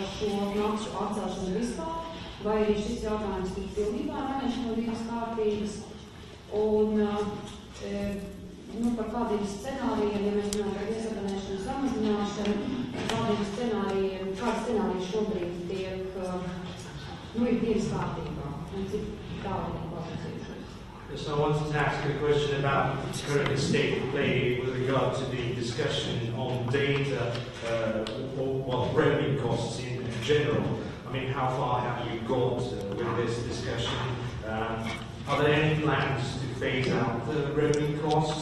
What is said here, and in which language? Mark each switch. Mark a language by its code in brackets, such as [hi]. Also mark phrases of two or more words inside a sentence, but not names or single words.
[lv] šo maksu atcelšanu vispār, vai arī šis jautājums tik pilnībā neņemts no dienas kārtības, un par kādiem scenārijiem, ja mēs runājam par viesabonēšanu samazināšanu, kādi scenāriji šobrīd tiek, ir dienas kārtībā, un cik tādi ir pārcījušies. [en] So I wanted to ask a question about the current state of play with regard to the discussion on data or roaming costs in general. I mean, how far have you got with this discussion? Are there any plans to phase out the roaming costs?